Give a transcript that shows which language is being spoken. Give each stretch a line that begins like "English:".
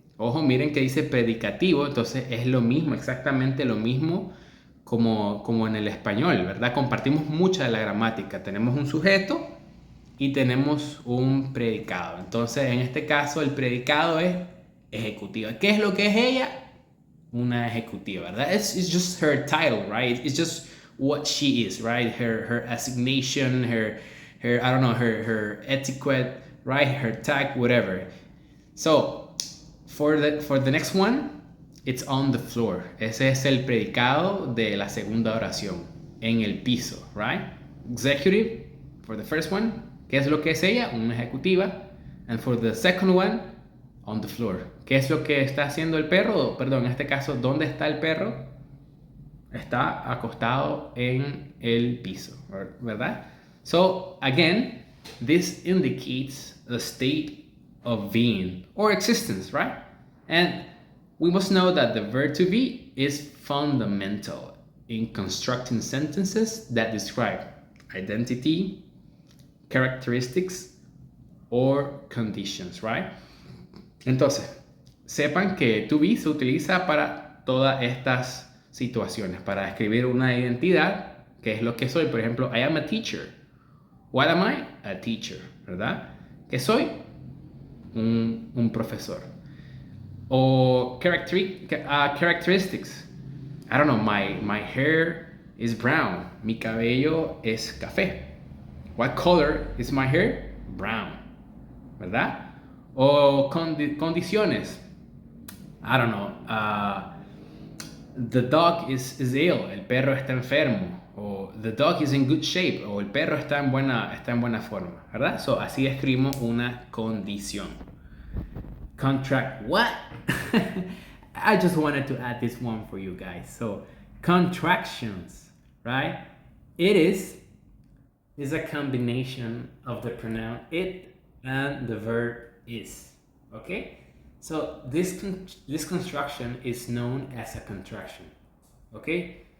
Spanish: Ojo, miren que dice predicativo, entonces es lo mismo, exactamente lo mismo como en el español, ¿verdad? Compartimos mucha de la gramática. Tenemos un sujeto y tenemos un predicado. Entonces, en este caso, el predicado es ejecutiva. ¿Qué es lo que es ella? una ejecutiva, ¿verdad?
English: It's just her title, right? It's just what she is, right? Her assignation, her I don't know, her etiquette, right? Her tag, whatever. So for the next one, it's on the floor.
Spanish: Ese es el predicado de la segunda oración, en el piso, right?
English: Executive for the first one.
Spanish: ¿Qué es lo que es ella? Una ejecutiva.
English: And for the second one, on the floor.
Spanish: ¿Qué es lo que está haciendo el perro? Perdón, en este caso, ¿dónde está el perro? Está acostado en el piso, ¿verdad?
English: So, again, this indicates a state of being or existence, right? And we must know that the verb to be is fundamental in constructing sentences that describe identity, characteristics, or conditions, right?
Spanish: Entonces, sepan que to be se utiliza para todas estas situaciones, para describir una identidad, que es lo que soy. Por ejemplo,
English: I am a teacher. What am I? A teacher,
Spanish: ¿verdad? ¿Qué soy? Un profesor.
English: O characteristics. I don't know, my hair is brown.
Spanish: Mi cabello es café.
English: What color is my hair? Brown, ¿verdad?
Spanish: O condiciones.
English: I don't know. The dog is ill.
Spanish: El perro está enfermo.
English: O the dog is in good shape.
Spanish: O el perro está en buena forma, ¿verdad? So, así escribimos una condición.
English: What? I just wanted to add this one for you guys. So, contractions, right? It is a combination of the pronoun it and the verb is. Okay? So this construction is known as a contraction. Okay?